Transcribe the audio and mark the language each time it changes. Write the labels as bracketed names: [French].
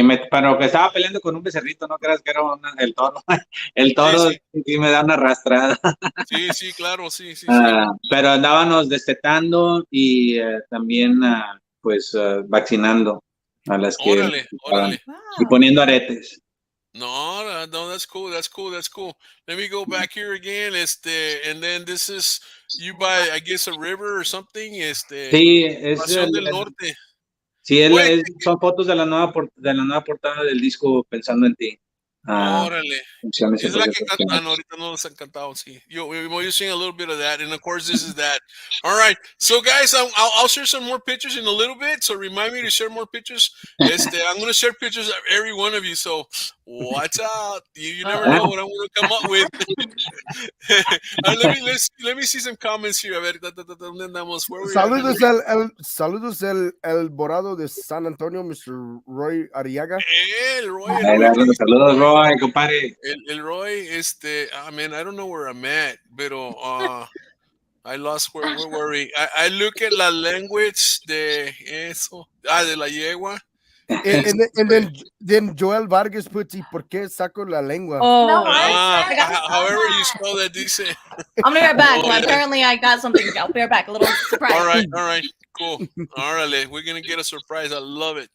[Spanish] Pero que estaba peleando con un becerrito, no creas que era el toro. El toro Sí, sí me da una arrastrada. sí, sí, claro, sí, sí, sí. Pero andábamos destetando y también pues vaccinando a las que Órale, órale. y poniendo aretes. [English] No, that's cool, that's cool, that's cool. Let me go back here again, and then this is you by, I guess, a river or something, [Spanish] Sí, es Pasión del Norte. sí, Oye, son fotos de la nueva portada del disco Pensando en Ti. órale. Canciones Es la que improvisaciones. no, ahorita no nos han cantado, sí. [English] You're seeing a little bit of that, and of course this is that. All right, so guys, I'll share some more pictures in a little bit. So remind me to share more pictures. I'm going to share pictures of every one of you. So watch out. You never know what I'm going to come up with. All right, let me see some comments here. [Spanish] A ver, ¿dónde andamos? [English] Where we at? [Spanish] Saludos el Borado de San Antonio, Mr. Roy Ariaga. El Roy. Saludos, Roy, compadre. [English] El Roy, man, I don't know where I'm at, [Spanish] pero [English] I lost where were we? I look at [Spanish] la [English] language [Spanish] de eso, de la yegua. [English] And then Joel Vargas puts, [Spanish] ¿y por qué saco la lengua? Oh, [English] however you spell that, [Spanish] dice. [English] I'm gonna be right back. Well, apparently, I got something. I'll be right back. A little surprise. All right, cool. [Spanish] Órale, [English] we're gonna get a surprise. I love it.